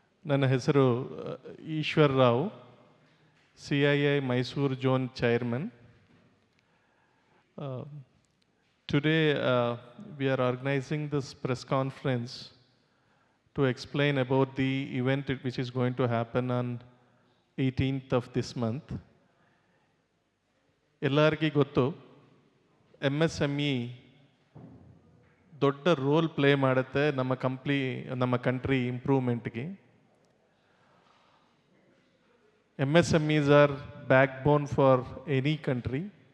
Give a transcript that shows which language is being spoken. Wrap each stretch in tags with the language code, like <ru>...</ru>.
<kn>ನನ್ನ ಹೆಸರು Eshwar Rao, CII Mysore Zone Chairman.</kn> <en>Today we are organizing this press conference to explain about the event which is going to happen on 18th of this month.</en> <kn>ಎಲ್ಲರಿಗೂ ಗೊತ್ತು, MSME ದೊಡ್ಡ role play ಮಾಡುತ್ತೆ ನಮ್ಮ country ಇಂಪ್ರೂವ್ಮೆಂಟ್ಗೆ.</kn> <en>MSMEs are backbone for any country.</en>